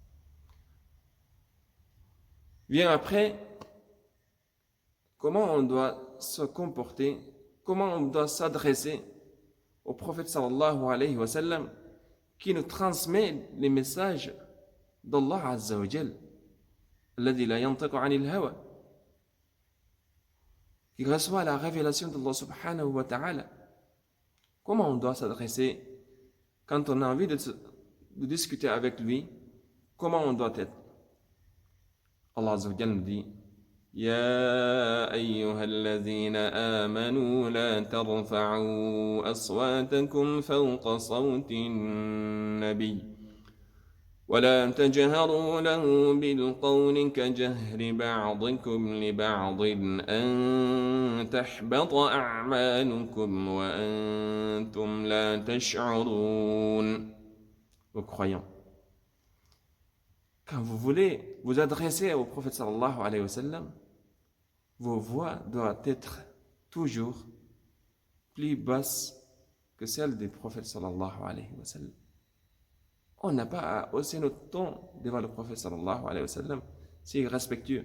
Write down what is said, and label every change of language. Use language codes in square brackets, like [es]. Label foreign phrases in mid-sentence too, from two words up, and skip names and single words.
[fr] Bien après, comment on doit se comporter, comment on doit s'adresser au prophète [ar] صلى الله عليه وسلم [fr] qui nous transmet les messages d'Allah [ar] عز وجل, الذي لا ينطق عن الهوى, [fr] qui reçoit la révélation d'Allah [ar] سبحانه وتعالى. [fr] Comment on doit s'adresser quand on a envie de discuter avec lui? Comment on doit être? Allah [ar] عز وجل [fr] nous dit: [ar] يا أيها الذين آمنوا لا ترفعوا أصواتكم فوق صوت النبي ولا تجهروا له بالقول كجهر بعضكم لبعض أن تحبط أعمالكم وأنتم لا تشعرون. [fr] Aux croyants, quand vous voulez vous adresser au prophète [ar] صلى الله عليه وسلم, [fr] vos voix doivent être toujours plus basses que celles des prophètes [ar] صلى الله عليه وسلم. [fr] On n'a pas à hausser notre ton devant le prophète [ar] صلى الله عليه وسلم, [fr] c'est respectueux.